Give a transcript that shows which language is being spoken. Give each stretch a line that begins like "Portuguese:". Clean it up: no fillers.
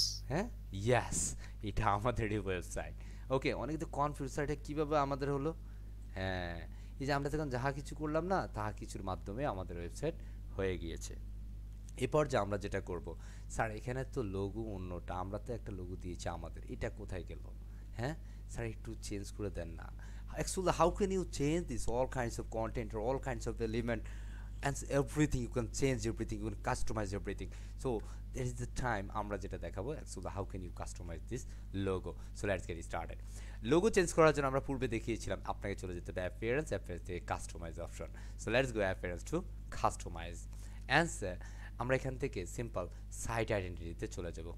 Bangla: হ্যাঁ ইয়াস, এটা আমাদেরই ওয়েবসাইট। ওকে, অনেকে তো কনফিউজ, এটা কীভাবে আমাদের হলো? হ্যাঁ এই যে আমরা যখন যাহা কিছু করলাম না, তাহা কিছুর মাধ্যমে আমাদের ওয়েবসাইট হয়ে গিয়েছে। এরপর যে আমরা যেটা করব, স্যার এখানে তো লোগো অন্যটা, আমরা তো একটা লোগো দিয়েছি আমাদের, এটা কোথায় গেল? হ্যাঁ স্যার একটু চেঞ্জ করে দেন না।
English: Actually how can you change this all kinds of content or all kinds of element and everything, you can change everything, you can customize everything. So there is the time
Bangla: আমরা যেটা দেখাবো
English: Actually how can you customize this logo. So let's get started.
Bangla: Logo change করার জন্য আমরা পূর্বে দেখিয়েছিলাম আপনাকে চলে যেতে হবে অ্যাপিয়ারেন্স, অ্যাপিয়ারেন্স থেকে customise option.
English: So let's go appearance to customize.
Bangla: Answer আমরা এখান থেকে সিম্পল সাইট আইডেন্টিটিতে চলে যাব।